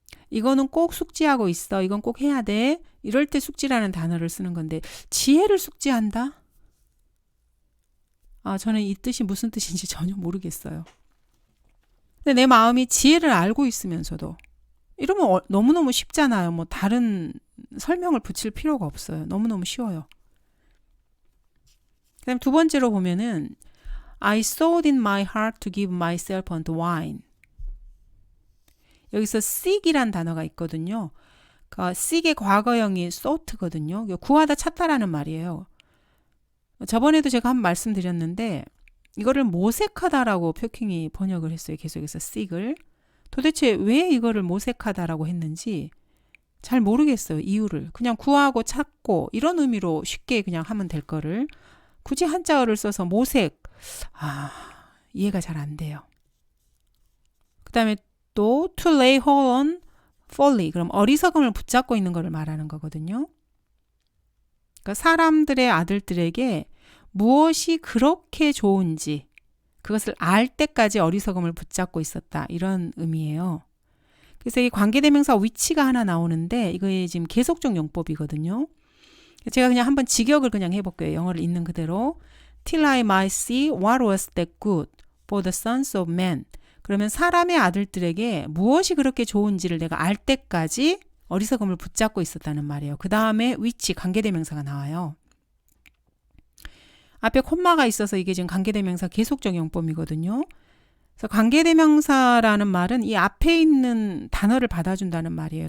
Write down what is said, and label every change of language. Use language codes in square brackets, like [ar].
[ko] 이거는 꼭 숙지하고 있어. 이건 꼭 해야 돼. 이럴 때 숙지라는 단어를 쓰는 건데 지혜를 숙지한다? 저는 이 뜻이 무슨 뜻인지 전혀 모르겠어요. 근데 내 마음이 지혜를 알고 있으면서도 이러면 너무너무 쉽잖아요. 뭐 다른 설명을 붙일 필요가 없어요. 너무너무 쉬워요. 그다음 두 번째로 보면은 [en] I sought in my heart to give myself unto wine. [ko] 여기서 seek이란 단어가 있거든요. 그러니까 seek의 과거형이 sought거든요. 구하다 찾다라는 말이에요. 저번에도 제가 한번 말씀드렸는데 이거를 모색하다라고 표킹이 번역을 했어요. 계속해서 seek을. 도대체 왜 이거를 모색하다라고 했는지 잘 모르겠어요. 이유를. 그냥 구하고 찾고 이런 의미로 쉽게 그냥 하면 될 거를 굳이 한자어를 써서 모색. 이해가 잘 안 돼요. 그 다음에 또 [en] to lay hold on folly. [ko] 그럼 어리석음을 붙잡고 있는 것을 말하는 거거든요. 그러니까 사람들의 아들들에게 무엇이 그렇게 좋은지 그것을 알 때까지 어리석음을 붙잡고 있었다. 이런 의미예요. 그래서 이 관계대명사 which가 하나 나오는데 이거의 지금 계속적 용법이거든요. 제가 그냥 한번 직역을 그냥 해볼게요. 영어를 있는 그대로. [en] Till I might see what was that good for the sons of men. [ko] 그러면 사람의 아들들에게 무엇이 그렇게 좋은지를 내가 알 때까지 어리석음을 붙잡고 있었다는 말이에요. 그 다음에 which 관계대명사가 나와요. 앞에 콤마가 있어서 이게 지금 관계대명사 계속적 용법이거든요. 그래서 관계대명사라는 말은 이 앞에 있는 단어를 받아준다는 말이에요.